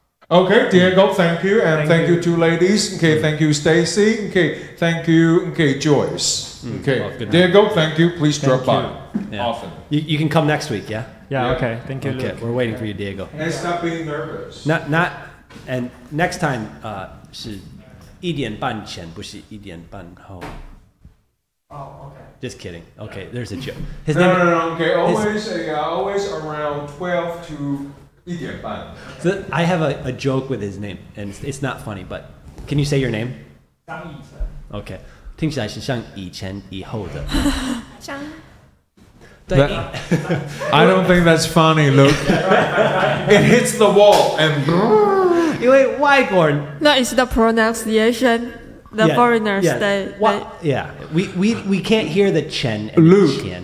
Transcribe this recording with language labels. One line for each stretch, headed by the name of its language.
English: Okay, Diego, thank you, and thank you two ladies. Thank you, Stacy. Thank you, Joyce. Diego, thank you. Please drop by often. You can come next week, yeah? Yeah. Okay. Thank you. Okay, Luke. we're waiting for you, Diego. And stop being nervous. Not, and next time
Chinese: 是1点半前，不是1点半后。
English: Oh, okay. Just kidding. Okay, there's a joke. No. Always around 12 to 1点半. So I have a joke with his name, and it's not funny, but can you say your name?
Chinese: 张以晨.
English: Okay.
Chinese: 听起来是像以前以后的。张
English: I don't think that's funny, Luke. It hits the wall and.
Chinese: 因为外国人
English: No, it's the pronunciation. The foreigners, they we can't hear the Chen and Chen.